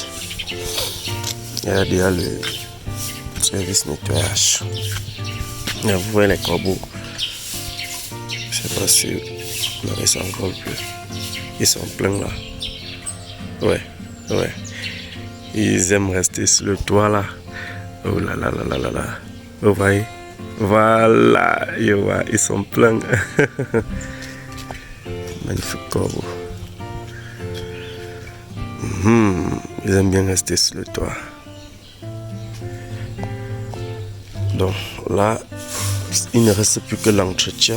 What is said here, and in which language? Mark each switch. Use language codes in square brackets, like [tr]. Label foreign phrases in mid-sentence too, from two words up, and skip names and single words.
[fr] Il y a déjà le service nettoyage. Et vous voyez les corbeaux. Je ne sais pas si ils s'envolent plus. Ils sont pleins là. Ouais. Ils aiment rester sur le toit là. Oh là là là là là là. Vous voyez? Voilà. Ils sont pleins. Magnifique corbeau. Ils aiment bien rester sur le toit. Donc là, il ne reste plus que l'entretien.